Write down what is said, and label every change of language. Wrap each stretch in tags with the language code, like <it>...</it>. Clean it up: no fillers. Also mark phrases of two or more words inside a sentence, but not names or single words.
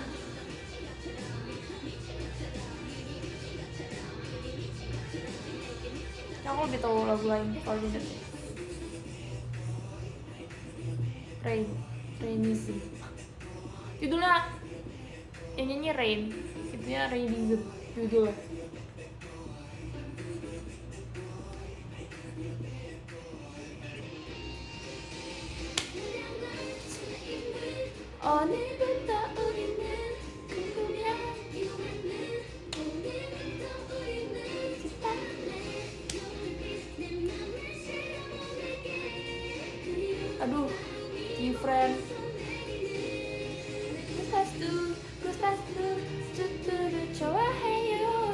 <id>Aku lebih tahu lagu lain kalau gitu. Rainy sih. Judulnya yang nyanyi Rain, itunya Rainy judulnya.</id> <ko>오늘부터 우리는 궁금해하기만 해. 오늘부터 우리는 aduh, different. Gustastu, 좋아해요.</ko>